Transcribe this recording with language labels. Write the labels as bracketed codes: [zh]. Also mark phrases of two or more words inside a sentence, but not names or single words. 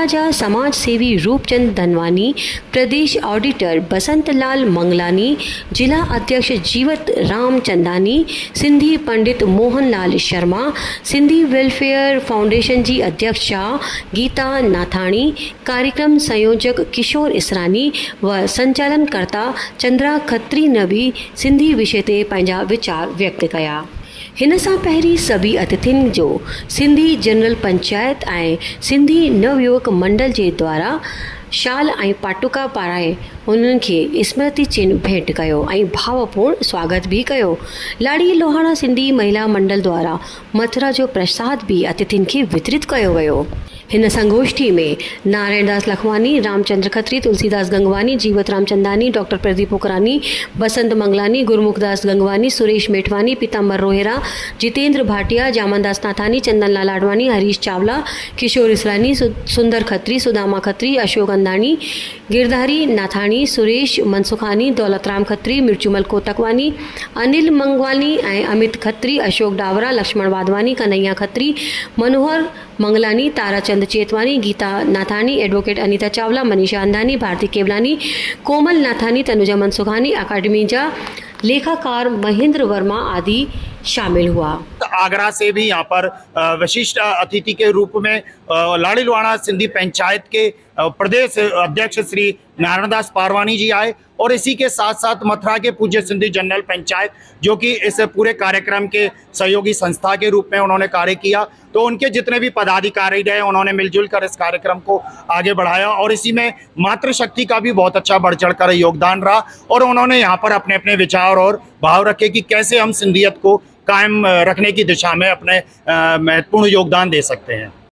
[sd] जा समाज सेवी रूपचंद धनवानी, प्रदेश ऑडिटर बसंत लाल मंगलानी, जिला अध्यक्ष जीवत राम चंदानी, सिंधी पंडित मोहन लाल शर्मा, सिंधी वेलफेयर फाउंडेशन जी अध्यक्षा गीता नाथाणी, कार्यक्रम संयोजक किशोर इसरानी व संचालनकर्ता चंद्रा खत्री ने भी सिंधी विषय ते पंहिंजा वीचार व्यक्त कया। हिन सां पहिरीं सभी अतिथियुनि जो सिंधी जनरल पंचायत ऐं सिंधी नवयुवक मंडल जे द्वारा शाल ऐं पाटुका पाराए उन्हनि खे स्मृति चिन्ह भेंट कयो ऐं भावपूर्ण स्वागत भी कयो। लाड़ी लोहाणा सिंधी महिला मंडल द्वारा मथुरा जो प्रसाद भी अतिथियुनि खे वितरित कयो वियो। हिन संगोष्ठी में नारायण दास लखवानी, रामचंद्र खत्री, तुलसीदास गंगवानी, जीवत राम चंदानी, डॉक्टर प्रदीप पुकरानी, बसंत मंगलानी, गुरमुखदास गंगवानी, सुरेश मेठवानी, पीताम्बर रोहेरा, जितेंद्र भाटिया, जामनदास नाथानी, चंदन लाल आडवाणी, हरीश चावला, किशोर इसरानी, सुंदर खत्री, सुदामा खत्री, अशोक अंदानी, गिरधारी नाथाणी, सुरेश मनसुखानी, दौलतराम खत्री, मिर्चुमल कोतकवानी, अनिल मंगवानी ऐं अमित खत्री, अशोक डावरा, लक्ष्मण वाधवानी, कन्हैया खत्री, मनोहर मंगलानी, ताराचंद चेतवानी, गीता नाथानी, एडवोकेट अनीता चावला, मनीषा अंदानी, भारती केवलानी, कोमल नाथानी, तनुजा मनसुखानी, अकादमी जा लेखाकार महेंद्र वर्मा आदि शामिल हुआ। [hi] आगरा से भी यहाँ पर विशिष्ट अतिथि के रूप में लाड़ी लोहाणा सिंधी पंचायत के प्रदेश अध्यक्ष श्री नारायण दास पारवानी जी आए और इसी के साथ साथ मथुरा के पूज्य सिंधी जनरल पंचायत जो कि इस पूरे कार्यक्रम के सहयोगी संस्था के रूप में उन्होंने कार्य किया, तो उनके जितने भी पदाधिकारी रहे उन्होंने मिलजुल कर इस कार्यक्रम को आगे बढ़ाया और इसी में मातृशक्ति का भी बहुत अच्छा बढ़ चढ़ कर योगदान रहा और उन्होंने यहाँ पर अपने अपने विचार और भाव रखे कि कैसे हम सिंधियत को कायम रखने की दिशा में अपने महत्वपूर्ण योगदान दे सकते हैं।